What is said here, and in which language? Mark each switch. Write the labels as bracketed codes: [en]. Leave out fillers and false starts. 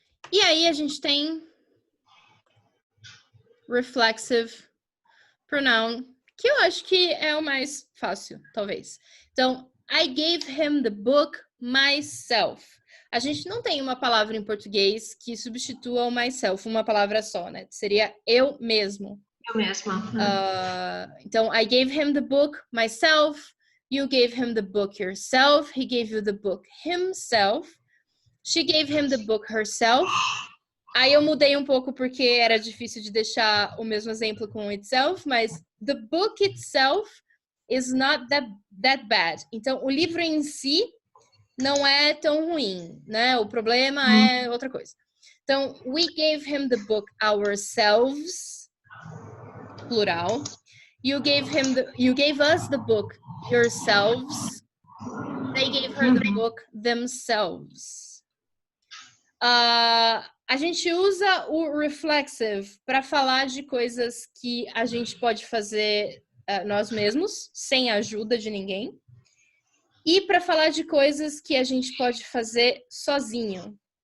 [pt] E aí a gente tem reflexive pronoun, que eu acho que é o mais fácil, talvez. [en] Então, I gave him the book myself. [pt] A gente não tem uma palavra em português que substitua o myself, uma palavra só, né? Seria eu mesmo. Eu mesma. [en] Então, I gave him the book myself. You gave him the book yourself. He gave you the book himself. She gave him the book herself. [pt] Aí eu mudei um pouco porque era difícil de deixar o mesmo exemplo com itself, mas [en] the book itself is not that bad. [pt] Então, o livro em si não é tão ruim, né? O problema é outra coisa. [en] Então, we gave him the book ourselves, plural. You gave us the book yourselves. They gave her the book themselves. [pt] A gente usa o reflexive para falar de coisas que a gente pode fazer nós mesmos, sem a ajuda de ninguém. E para falar de coisas que a gente pode fazer sozinho.